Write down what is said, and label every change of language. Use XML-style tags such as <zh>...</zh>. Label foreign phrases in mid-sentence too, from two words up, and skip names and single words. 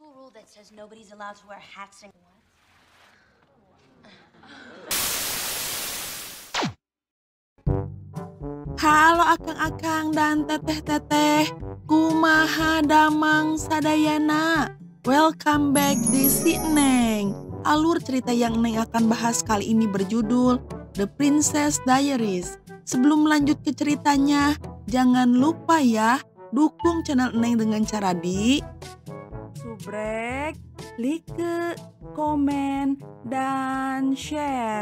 <en>that says nobody's allowed to wear hats and</en> <su>Halo akang-akang dan teteh-teteh, kumaha damang sadayana.</su> <en>Welcome back di Si Neng.</en> <id>Alur cerita yang Neng akan bahas kali ini berjudul The Princess Diaries. Sebelum lanjut ke ceritanya, jangan lupa ya dukung channel Neng dengan cara di subrek, like, komen, dan share.</id>